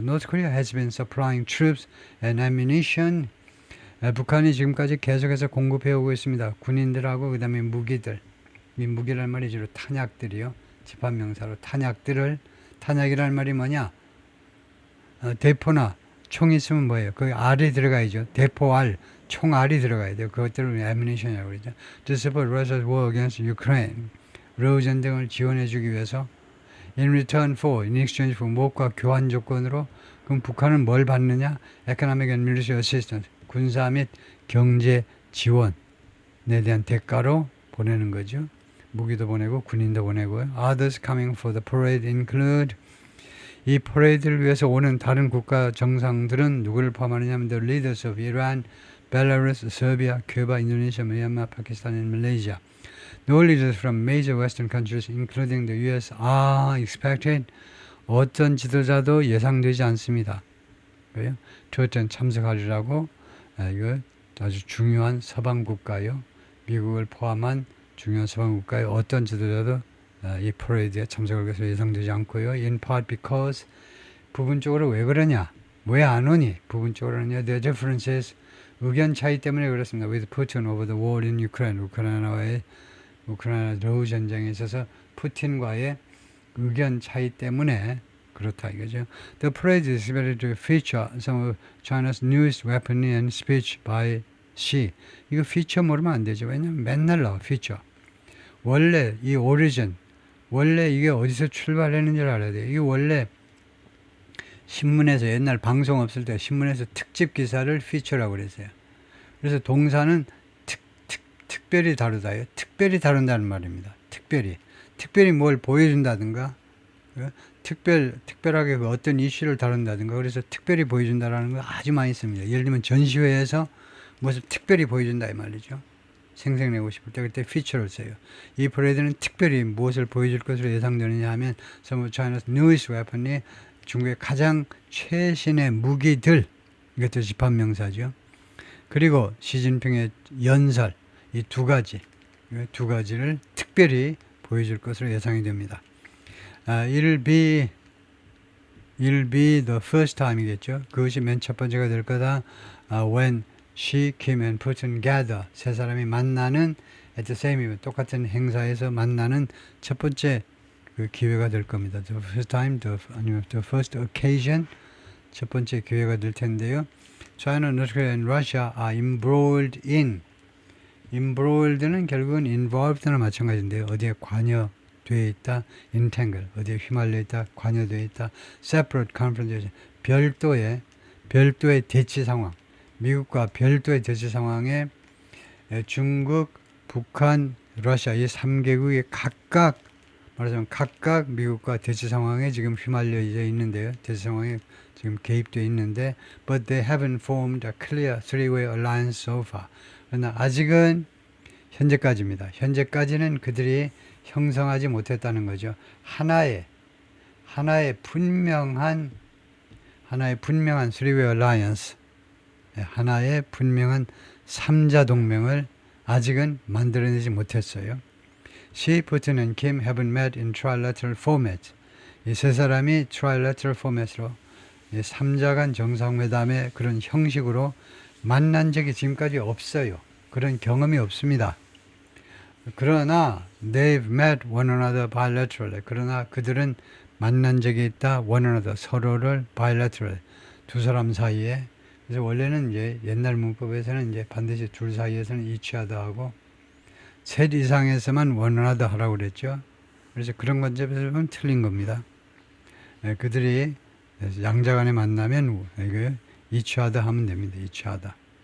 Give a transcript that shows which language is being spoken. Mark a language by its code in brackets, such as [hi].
[en] North Korea has been supplying troops and ammunition. [ko] 북한이 지금까지 계속해서 공급해 오고 있습니다. 군인들하고 그 다음에 무기들. 이 무기란 말이 주로 탄약들이요. 집합명사로 탄약이란 말이 뭐냐? 대포나 총 있으면 뭐예요? 거기 알이 들어가야죠. 대포 알, 총 알이 들어가야 돼요. 그것들을 ammunition이라고 그러죠. [en] To support Russia's war against Ukraine. [ko] 러우 전쟁을 지원해 주기 위해서 [en] in return for, in exchange for [ko] 무엇과 교환 조건으로 그럼 북한은 뭘 받느냐? [en] Economic and military assistance. [ko] 군사 및 경제 지원에 대한 대가로 보내는 거죠. 무기도 보내고 군인도 보내고요. [en] Others coming for the parade include [ko] 이 퍼레이드를 위해서 오는 다른 국가 정상들은 누구를 포함하느냐면 [en] the leaders of Iran, Belarus, Serbia, Cuba, Indonesia, Myanmar, Pakistan, and Malaysia. No leaders from major Western countries, including the U.S., are expected. [ko] 어떤 지도자도 예상되지 않습니다. 그래요? 저ten 참석하리라고 이거 아주 중요한 서방 국가요. 미국을 포함한 중요한 서방 국가의 어떤 지도자도 이 퍼레이드에 참석할 것으로 예상되지 않고요. [en] In part because [ko] 부분적으로 왜 그러냐? 왜 안 오니? 부분적으로는요. [en] The differences [ko] 의견 차이 때문에 그렇습니다. [en] With Putin over the war in Ukraine. [ko] 우크라이나 러우 전쟁에 있어서 푸틴과의 의견 차이 때문에 그렇다 이거죠. [en] The parade is expected to feature some of China's newest weaponry and speech by Xi. [ko] 이거 feature 모르면 안 되죠. 왜냐면 맨날 나와 feature. 원래 이 origin 원래 이게 어디서 출발했는지를 알아야 돼요. 이게 원래 신문에서 옛날 방송 없을 때 신문에서 특집 기사를 feature라고 그랬어요. 그래서 동사는 특별히 다루다예요. 특별히 다룬다는 말입니다. 특별히 뭘 보여준다든가 특별하게 어떤 이슈를 다룬다든가 그래서 특별히 보여준다라는 거 아주 많이 씁니다. 예를 들면 전시회에서 무엇을 특별히 보여준다 이 말이죠. 생색내고 싶을 때 그때 feature를 써요. 이 퍼레이드는 특별히 무엇을 보여줄 것으로 예상되느냐 하면 [en] some of China's newest weaponry [ko] 중국의 가장 최신의 무기들 이것도 집합명사죠. 그리고 시진핑의 연설 이 두 가지 이 두 가지를 특별히 보여줄 것으로 예상이 됩니다. [en] It'll be the first time이겠죠. [ko] 그것이 맨 첫 번째가 될 거다. [en] When she, Kim and Putin gather. [ko] 세 사람이 만나는 [en] at the same event. [ko] 똑같은 행사에서 만나는 첫 번째 그 기회가 될 겁니다. [en] The first time, 아니면 the first occasion. [ko] 첫 번째 기회가 될 텐데요. [en] China, North Korea and Russia are embroiled in. [ko] embroiled는 결국은 involved나 마찬가지인데요. 어디에 관여되어 있다. entangle. 어디에 휘말려 있다. 관여되어 있다. [en] separate confrontation. [ko] 별도의 대치 상황. 미국과 별도의 대치 상황에 중국, 북한, 러시아 이 3개국이 각각 말하자면 각각 미국과 대치 상황에 지금 휘말려 있는데요. 대치 상황에 지금 개입되어 있는데 [en] but they haven't formed a clear three-way alliance so far. [ko] 그러나 아직은 현재까지입니다. 현재까지는 그들이 형성하지 못했다는 거죠. 하나의 분명한 three-way alliance, 하나의 분명한 3자 동맹을 아직은 만들어내지 못했어요. [en] Xi, Putin and Kim haven't met in trilateral format. [ko] 이 세 사람이 trilateral format으로 3자 간 정상회담의 그런 형식으로 만난 적이 지금까지 없어요. 그런 경험이 없습니다. 그러나 [en] they've met one another bilaterally. [ko] 그러나 그들은 만난 적이 있다. one another, 서로를 bilateral, 두 사람 사이에. 그래서 원래는 이제 옛날 문법에서는 이제 반드시 둘 사이에서는 이치하다 하고 셋 이상에서만 one another 하라고 그랬죠. 그래서 그런 관점에서 보면 틀린 겁니다. 그들이 양자 간에 만나면 이치하다 하면 됩니다. 이치하다.